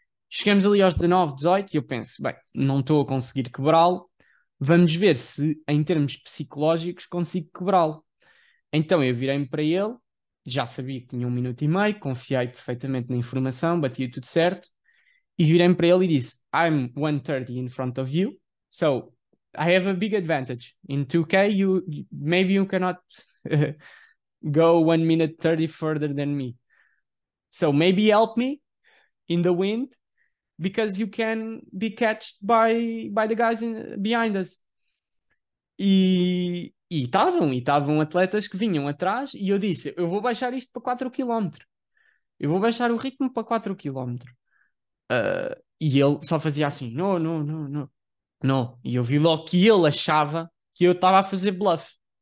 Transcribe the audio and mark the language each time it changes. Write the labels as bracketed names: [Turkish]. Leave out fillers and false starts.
[Portuguese] Chegamos ali aos 19, 18 e eu penso, bem, não estou a conseguir quebrá-lo, vamos ver se em termos psicológicos consigo quebrá-lo. Então eu virei-me para ele, já sabia que tinha 1 minuto e meio, confiei perfeitamente na informação, batia tudo certo, e virei-me para ele e disse: [English] I'm 130 in front of you, so I have a big advantage. In 2K, maybe you cannot go 1 minute 30 further than me. So maybe help me in the wind because you can be catched by the guys behind us. [Portuguese] E estavam atletas que vinham atrás e eu disse, eu vou baixar isto para 4 km. Eu vou baixar o ritmo para 4 km. E ele só fazia assim, não, não, não, não, não. E eu vi logo que ele achava que eu estava a fazer bluff.